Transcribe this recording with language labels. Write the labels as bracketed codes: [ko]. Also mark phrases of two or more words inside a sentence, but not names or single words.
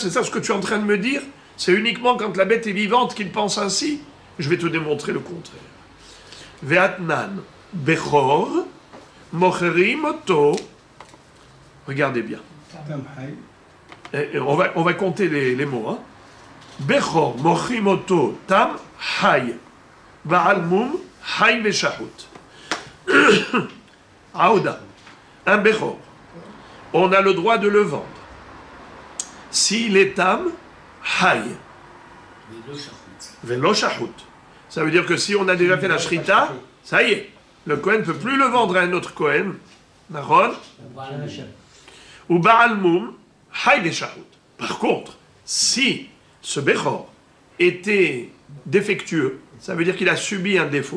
[fr] C'est ça ce que tu es en train de me dire? C'est uniquement quand la bête est vivante qu'il pense ainsi? Je vais te démontrer le contraire. [he] ותנן בכור מוכרים אותו. [fr] Regardez bien. Et on va compter les mots. Hein. [he] בכור מוכרים אותו תם חי. בעל מום חי ושחוט. Aouda. [fr] Un bechor. On a le droit de le vendre. S'il est [he] תם חי. ולא שחוט. [fr] Ça veut dire que si on a déjà fait la shrita, ça y est. Le Kohen ne peut plus le vendre à un autre Kohen. Naron. [he] Ou בעל מום חי ושחוט. [fr] Par contre, si ce bechor était défectueux, ça veut dire qu'il a subi un défaut.